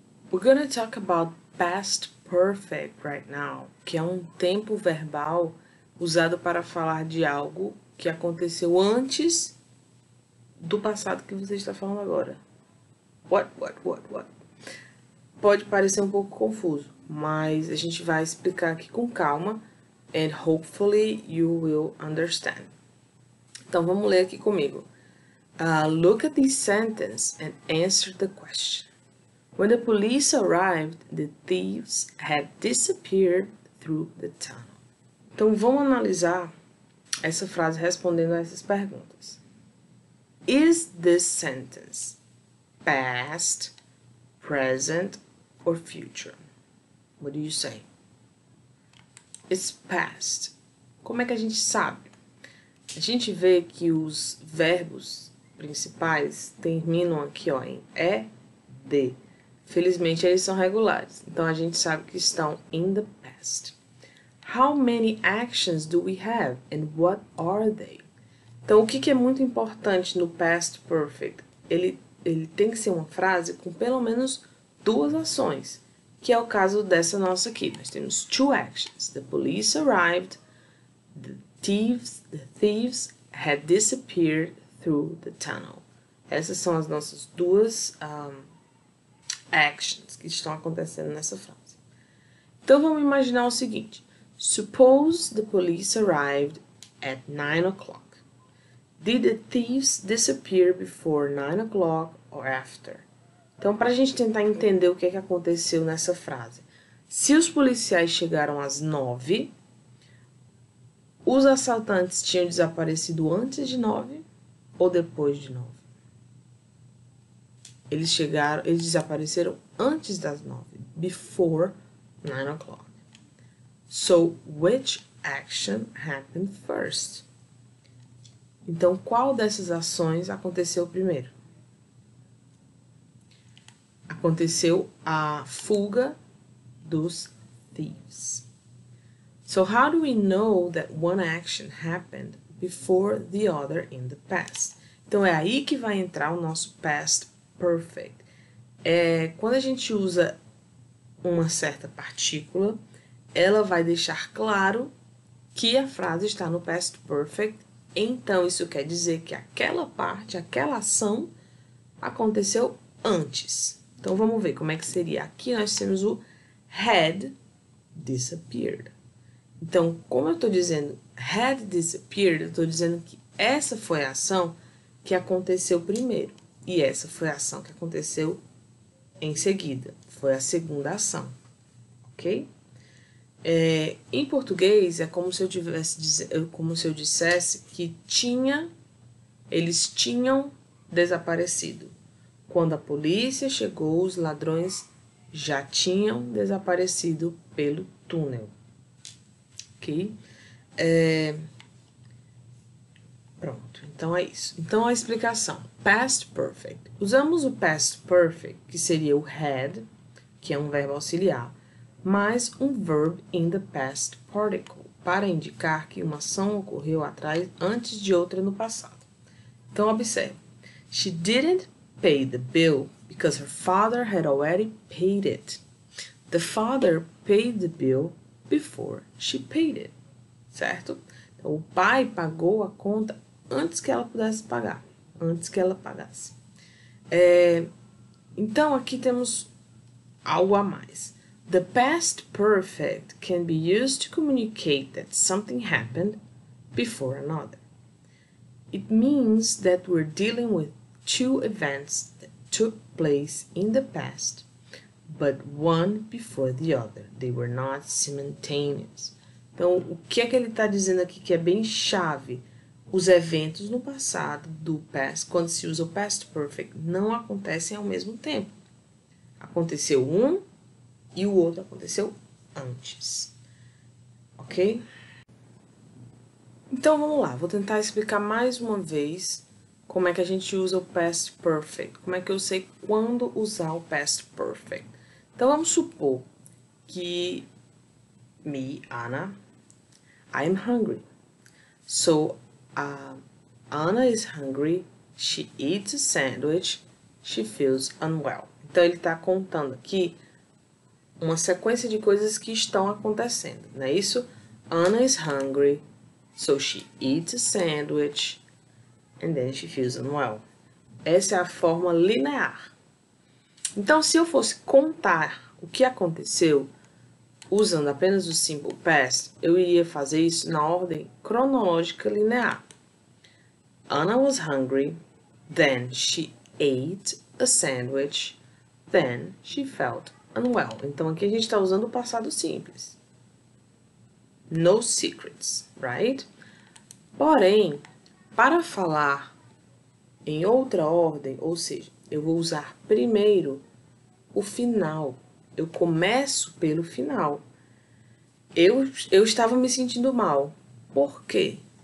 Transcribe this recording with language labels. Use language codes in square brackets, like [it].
[en] We're going to talk about past perfect right now, [pt] que é tempo verbal usado para falar de algo que aconteceu antes do passado que você está falando agora. [en] What? [pt] Pode parecer um pouco confuso, mas a gente vai explicar aqui com calma [en] and hopefully you will understand. [pt] Então vamos ler aqui comigo. [en] Look at this sentence and answer the question. When the police arrived, the thieves had disappeared through the tunnel. [pt] Então vamos analisar essa frase respondendo a essas perguntas. [en] Is this sentence past, present, or future? What do you say? It's past. [pt] Como é que a gente sabe? A gente vê que os verbos principais terminam aqui ó, em ED. Felizmente eles são regulares, então a gente sabe que estão [en] in the past. How many actions do we have and what are they? [pt] Então o que é muito importante no past perfect? Ele tem que ser uma frase com pelo menos 2 ações, que é o caso dessa nossa aqui. Nós temos 2 actions. [en] The police arrived, the thieves had disappeared through the tunnel. [pt] Essas são as nossas 2 actions que estão acontecendo nessa frase. Então vamos imaginar o seguinte. [en] Suppose the police arrived at 9 o'clock. Did the thieves disappear before 9 o'clock or after? [pt] Então, para a gente tentar entender o que aconteceu nessa frase. Se os policiais chegaram às 9, Os assaltantes tinham desaparecido antes de 9 ou depois de 9? Eles desapareceram antes das 9. [en] Before 9 o'clock. So, which action happened first? [pt] Então, qual dessas ações aconteceu primeiro? Aconteceu a fuga dos thieves. [en] So, how do we know that one action happened before the other in the past? [pt] Então, é aí que vai entrar o nosso past perfect. Quando a gente usa uma certa partícula, ela vai deixar claro que a frase está no past perfect. Então, isso quer dizer que aquela parte, aquela ação, aconteceu antes. Então, vamos ver como é que seria. Aqui nós temos o had disappeared. Então, como eu estou dizendo had disappeared, eu estou dizendo que essa foi a ação que aconteceu primeiro. E essa foi a ação que aconteceu em seguida. Foi a segunda ação. Ok? Em português, é como se eu dissesse que eles tinham desaparecido. Quando a polícia chegou, os ladrões já tinham desaparecido pelo túnel. Ok? Pronto, então é isso. Então, a explicação. Past perfect. Usamos o past perfect, que seria o had, que é um verbo auxiliar, mais um [en] verb in the past particle, [pt] para indicar que uma ação ocorreu antes de outra no passado. Então, observe. [en] She didn't pay the bill because her father had already paid it. The father paid the bill before she paid it. [pt] Certo? Então, o pai pagou a conta antes que ela pudesse pagar. Antes que ela pagasse. Então, aqui temos algo a mais. [en] The past perfect can be used to communicate that something happened before another. It means that we're dealing with two events that took place in the past, but one before the other. They were not simultaneous. [pt] Então, o que é que ele está dizendo aqui que é bem chave? Os eventos no passado do past, quando se usa o past perfect, não acontecem ao mesmo tempo. Aconteceu um e o outro aconteceu antes. Ok? Então, vamos lá. Vou tentar explicar mais uma vez como é que a gente usa o past perfect. Como é que eu sei quando usar o past perfect. Então, vamos supor que me, Anna, [en] I'm hungry. So, Anna is hungry. She eats a sandwich. She feels unwell. [pt] Então, ele está contando aqui uma sequência de coisas que estão acontecendo, não é isso? [en] Anna is hungry, so she eats a sandwich, and then she feels unwell. [pt] Essa é a forma linear. Então, se eu fosse contar o que aconteceu usando apenas o simple past, eu iria fazer isso na ordem cronológica linear. [en] Anna was hungry, then she ate a sandwich, then she felt unwell. [pt] Então, aqui a gente está usando o passado simples. [en] No secrets, right? [pt] Porém, para falar em outra ordem, ou seja, eu vou usar primeiro o final. Eu começo pelo final. Eu estava me sentindo mal. Por quê?